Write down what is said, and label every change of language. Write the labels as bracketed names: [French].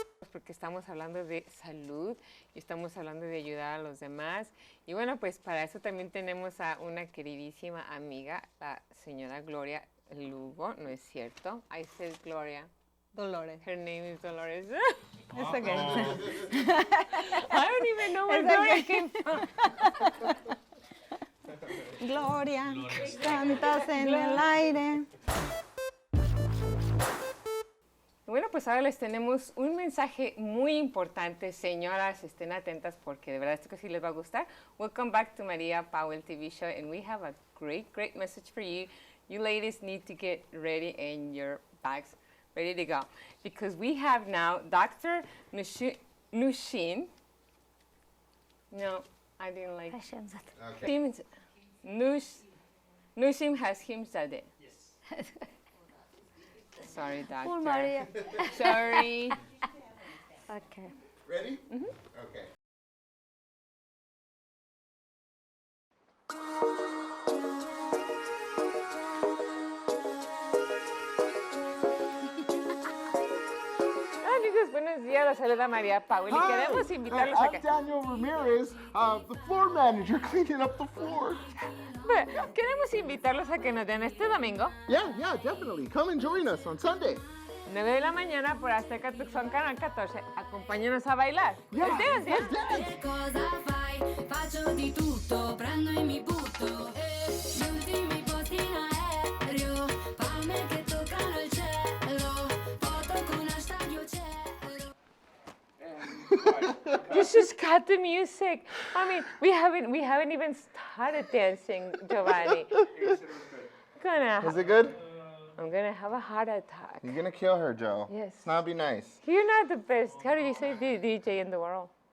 [Spanish] Porque estamos hablando de salud y estamos hablando de ayudar a los demás. Y bueno, pues para eso también tenemos a una queridísima amiga, la señora Gloria Lugo, ¿no es cierto? [English] I said Gloria. Dolores. Her name is Dolores. It's okay. I don't even know where Gloria came from. [Spanish] Gloria, cantas en el aire. Bueno, pues ahora les tenemos un mensaje muy importante. Señoras, estén atentas porque de verdad esto que sí les va a gustar. [English] Welcome back to Maria Powell TV show, and we have a great message for you. You ladies need to get ready in your bags, ready to go. Because we have now Dr. Nushin. No, I didn't like it. Nushim Hashimzadeh. Yes. Sorry, doctor. Poor Maria. Sorry. Okay. Ready? Mm-hmm. Okay. [Spanish] Amigos, buenos días. La saluda María Powell y queremos invitarlos a que... [English] I'm Daniel Ramirez, the floor manager, cleaning up the floor. [Spanish] Queremos invitarlos a que nos den este domingo, [English] Yeah, definitely. Come and join us on Sunday. [Spanish] 9 de la mañana, por Azteca Tucson Canal 14. Acompáñenos a bailar. [English] Yeah, Let's dance. let's dance. [Italian] Cosa fai? Faccio di tutto, prendo e mi butto. Gli ultimi posti in aereo, palme che toccano il cielo, foto con hashtag io cielo. [English] You just got the music. I mean, we haven't even started dancing, Giovanni. Is it good? I'm gonna have a heart attack. You're gonna kill her, Joe. Yes. It's not be nice. You're not the best. How did you say DJ in the world?